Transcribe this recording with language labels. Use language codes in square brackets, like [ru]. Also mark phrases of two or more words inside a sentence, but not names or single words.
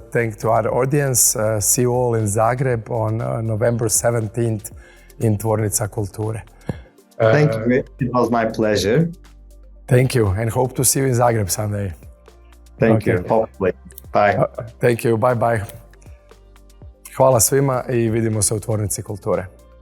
[en] Thank to our audience. See you all in Zagreb on November 17th in Tvornica Kulture. Thank you. It was my pleasure. Thank you, and hope to see you in Zagreb someday. Thank you. Hopefully. Bye. Thank you. Bye bye. [hr] Hvala svima i vidimo se u Tvornici Kulture.